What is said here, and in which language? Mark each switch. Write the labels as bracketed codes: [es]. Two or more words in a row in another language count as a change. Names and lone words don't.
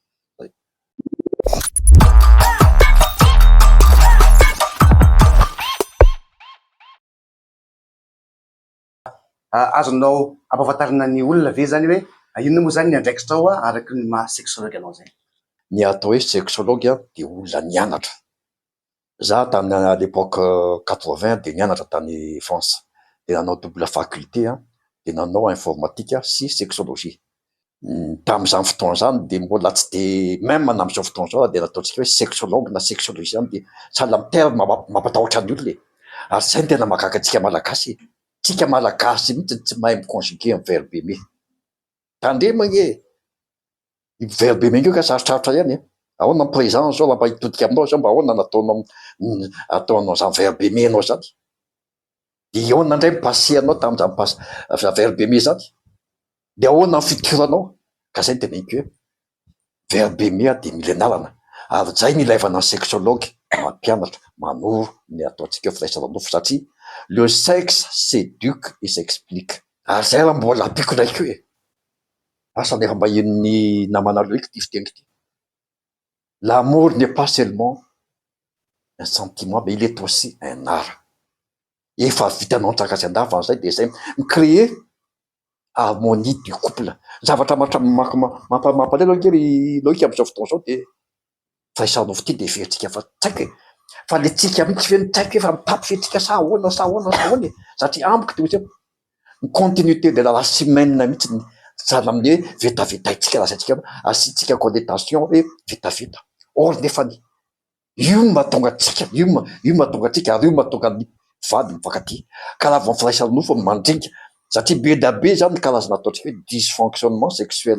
[mg] Azonao ampahafantarina ny olona ve zany hoe inona moa zany ny andraikitrao araky ny maha sexologue anao zay? Ny atao hoe sexologue dia olona nianatra. Za tany [fr] à l'époque [mg] 80 dia nianatra tany France dia nanao [fr] double faculté [mg] dia nanao informatique sy sexologie. Tamin'izany fotoana izany dia mbola tsy dia même amin'izao fotoana izao dia nataontsika hoe sexologue na sexologie dia sahala amin'ny terme mampatahotra ny olona ary izay no tena mahagaga antsika malagasy. Tsika malagasy mihitsy tsy mahay miconjuguer amin'ny [fr] verbe aimer. [mg] Tandremo anie [fr] verbe aimer [mg] io ka sarotrarotra ihany. Ahoana ny présent zao raha mba hitodika aminao zao mba ahoana ataonao izany [fr] verbe aimer [mg] anao zany. Dia ahoana indray ny passé anao tamin'izany [fr] verbe aimer [mg] zany. Dia ahoana ny futur anao. Ka izay no teneniko hoe [fr] verbe aimer [mg] dia mila ianarana ary izay ny ilaivana ny sexologue mampianatra manoro ny ataontsika hoe firaisana nofo satria [fr] le sexe s'éduque et s'explique. [mg] Ary izay raha mbola ampiko ndraiky hoe asa nefa maheno ny namana Loïka ty fiteniko ty. [fr] L'amour n'est pas seulement un sentiment mais il est aussi un art. [mg] Efa vitanao nitrakasy andavan'izay dia izay micréer [fr] harmonie du couple. [mg] Zavatra mampalahelo kely Loïka amin'izao fotoana izao dia firaisana nofo ty dia fihetsika fa tsaiky fa le tsika mihitsy fe tsaiky efa mitapy fihetsika sa ahoana satria amiko dia hoe ny [fr] continuité de la semaine [mg] mihitsy ny sahala amin'ny hoe vetavetaitsika lasatsika asiantsika connotation hoe vetaveta. Or nefany io mahatonga antsika io mahatonga antsika ary io mahatonga ny vady mifankatia ka raha vao firaisana nofo mandringa satria be da be zany karazana ataontsika hoe [fr] dysfonctionnement sexuel.